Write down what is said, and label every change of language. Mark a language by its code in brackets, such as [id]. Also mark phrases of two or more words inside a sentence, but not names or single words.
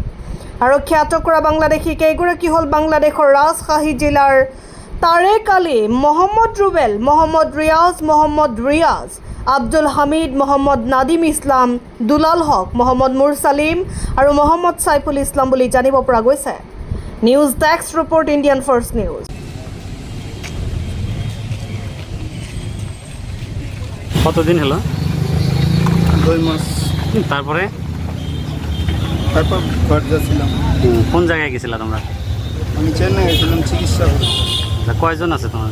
[as] আৰক্ষীয়ে আটক কৰা বাংলাদেশী কেইগৰাকী হ'ল বাংলাদেশৰ ৰাজশ্বাহী জিলাৰ তাৰেক আলী, মহম্মদ ৰুবেল, মহম্মদ ৰিয়াজ, আব্দুল হামিদ, মহম্মদ নাদিম ইছলাম, দুলাল হক, মহম্মদ মুৰচালিম আৰু মহম্মদ সাইফুল ইছলাম বুলি জানিব পৰা গৈছে। নিউজ ডেস্ক ৰিপৰ্ট, ইণ্ডিয়ান ফাৰ্ষ্ট নিউজ। [bn] কতদিন হলো? 2 মাস। তারপর ঘর যাচ্ছিলাম। কোন জায়গায় গেছিলা তোমরা? আমি চেন্নাই গেছিলাম চিকিৎসা করতে। কয়জন আছে তোমার?